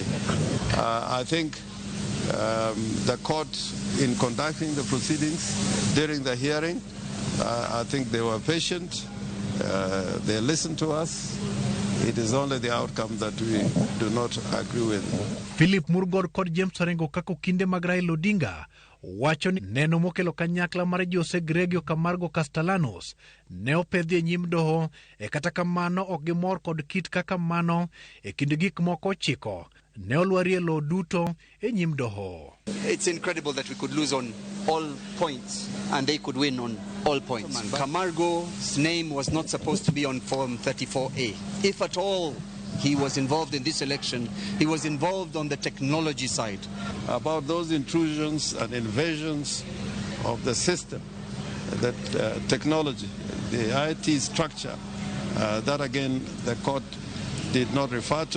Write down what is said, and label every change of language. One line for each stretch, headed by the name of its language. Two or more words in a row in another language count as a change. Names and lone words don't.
English: I think the court, in conducting the proceedings during the hearing, I think they were patient. They listened to us. It is only the outcome that we do not agree with.
Luo (Kenya and Tanzania): Philip Murgor kod James Orengo kako kinde mag Raila Odinga wacho ni neno mokelo kanyakla mar Jose Gregorio Camargo Castellanos ne opedhi e nyim doho e kata kamano ok gimor kod kit kaka mano e kind gik moko chiko ne olwari e lo duto e nyim doho.
English: It's incredible that we could lose on all points and they could win on all points. Camargo's name was not supposed to be on Form 34A. If at all he was involved in this election, he was involved on the technology side. About those intrusions and invasions of the system, that technology, the IT structure, that again the court did not refer to.